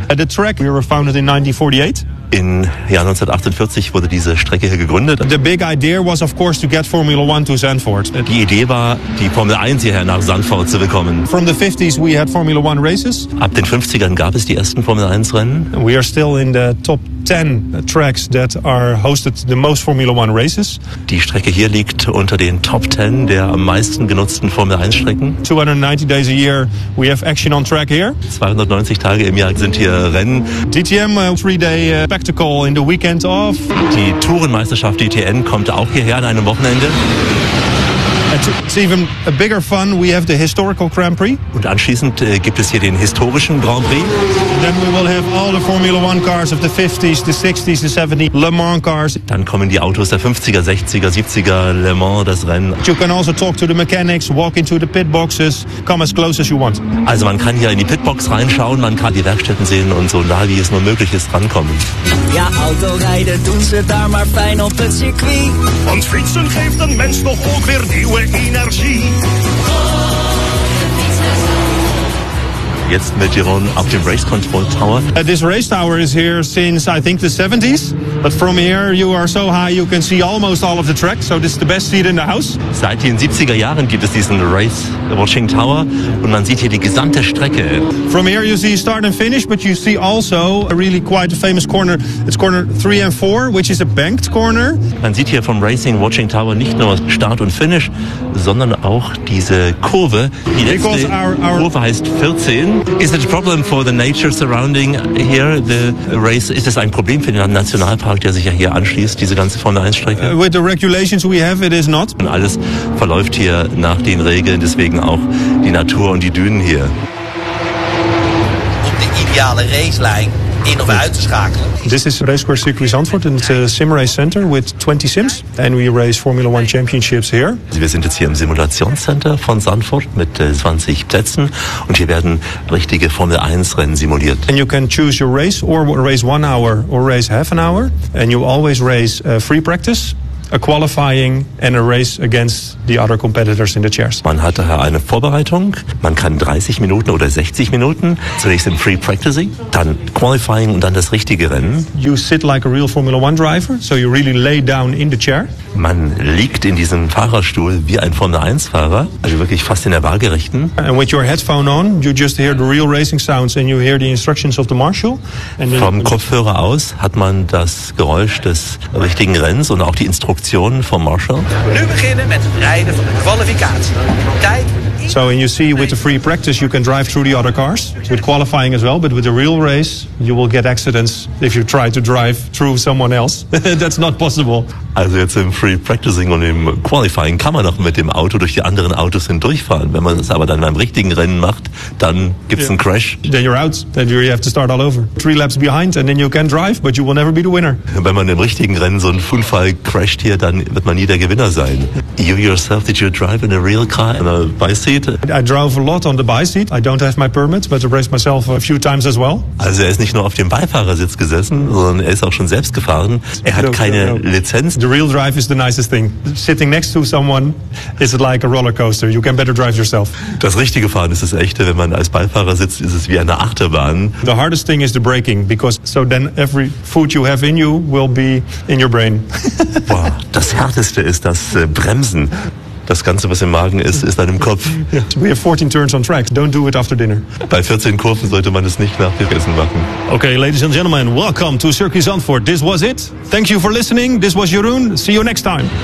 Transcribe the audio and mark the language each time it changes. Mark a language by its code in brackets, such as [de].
[en] At the track, we were founded in 1948. [de] In Jahr 1948 wurde diese Strecke hier gegründet. [en] The big idea was of course to get Formula One to Zandvoort. [de] Die Idee war, die Formel 1 hierher nach Zandvoort zu bekommen. [en] From the 50s we had Formula One races. [de] Ab den 50ern gab es die ersten Formel 1 Rennen. [en] We are still in the top 10 tracks that are hosted the most Formula One races. [de] Die Strecke hier liegt unter den Top 10 der am meisten genutzten Formel 1 Strecken. [en] 290 days a year we have action on track here. [de] 290 Tage im Jahr sind hier Rennen. [en] DTM 3-day spectacle in the weekend off. [de] Die Tourenmeisterschaft DTN kommt auch hierher an einem Wochenende. [en] It's even a bigger fun. We have the historical Grand Prix. [de] Und anschließend gibt es hier den historischen Grand Prix. [en] Then we will have all the Formula One cars of the 50s, the 60s, the 70s, Le Mans cars. [de] Dann kommen die Autos der 50er, 60er, 70er, Le Mans, das Rennen. [en] You can also talk to the mechanics, walk into the pit boxes, come as close as you want. [de] Also man kann hier in die Pitbox reinschauen, man kann die Werkstätten sehen und so nah, wie es nur möglich ist, rankommen. [nl] Ja, Autorijden doen ze daar maar fijn op het circuit. Want fietsen geeft een mens toch ook weer nieuwe energie. [de] Jetzt mit Jeroen auf dem Race Control Tower. [en] This race tower is here since I think the 70s. But from here you are so high you can see almost all of the track. So this is the best seat in the house. [de] Seit den 70er Jahren gibt es diesen Race Watching Tower und man sieht hier die gesamte Strecke. [en] From here you see start and finish, but you see also a really quite a famous corner. It's corner 3 and 4, which is a banked corner. [de] Man sieht hier vom Racing Watching Tower nicht nur Start und Finish, sondern auch diese Kurve. Die letzte Kurve heißt 14. [en] Is it a problem for the nature surrounding here, the race? [de] Ist es ein Problem für den Nationalpark, der sich ja hier anschließt, diese ganze Formel 1 Strecke? [en] With the regulations we have, it is not. [de] Und alles verläuft hier nach den Regeln, deswegen auch die Natur und die Dünen hier. Um die ideale [nl] Racelijn in of uit te schakelen. [en] This is Racecourse Circuit Zandvoort, and it's a sim race center with 20 sims, and we race Formula One championships here. [de] Wir sind jetzt hier im Simulationscenter von Zandvoort mit 20 Plätzen, und hier werden richtige Formel 1 Rennen simuliert. [en] And you can choose your race, or race 1 hour, or race half an hour, and you always race free practice, a qualifying and a race against the other competitors in the chairs. [de] Man hat daher eine Vorbereitung. Man kann 30 Minuten oder 60 Minuten zunächst im Free Practicing, dann Qualifying und dann das richtige Rennen. [en] You sit like a real Formula One driver, so you really lay down in the chair. [de] Man liegt in diesem Fahrerstuhl wie ein Formel 1 Fahrer, also wirklich fast in der Waagerechten. [en] And with your headphone on, you just hear the real racing sounds and you hear the instructions of the marshal. [de] Vom Kopfhörer aus hat man das Geräusch des richtigen Rennens und auch die Instruktionen. Optionen von Marshall. [nl] Nu beginnen met het rijden van de kwalificatie. Kijk. [en] So and you see with the free practice you can drive through the other cars with qualifying as well, but with the real race you will get accidents if you try to drive through someone else. That's not possible. [de] Also jetzt im Free Practicing und im Qualifying kann man noch mit dem Auto durch die anderen Autos hindurchfahren. Wenn man es aber dann beim richtigen Rennen macht, dann gibt's einen Crash. [en] Then you're out. Then you have to start all over. 3 laps behind and then you can drive, but you will never be the winner. [de] Wenn man im richtigen Rennen so einen Unfall crasht hier, dann wird man nie der Gewinner sein. [en] You yourself, did you drive in a real car in a bicycle? I drove a lot on the bi-seat. I don't have my permit, but I raced myself a few times as well. [de] Also er ist nicht nur auf dem Beifahrersitz gesessen, sondern er ist auch schon selbst gefahren. Er hat keine Lizenz. [en] The real drive is the nicest thing. Sitting next to someone is like a roller coaster. You can better drive yourself. [de] Das richtige Fahren ist das echte. Wenn man als Beifahrer sitzt, ist es wie eine Achterbahn. [en] The hardest thing is the braking, because so then every food you have in you will be in your brain. [de] Wow, das härteste ist das Bremsen. Das Ganze, was im Magen ist, ist dann im Kopf. [en] We have 14 turns on track. Don't do it after dinner. [de] Bei 14 Kurven sollte man es nicht nach dem Essen machen. [en] Okay, ladies and gentlemen, welcome to Circuit Zandvoort. This was it. Thank you for listening. This was Jeroen. See you next time.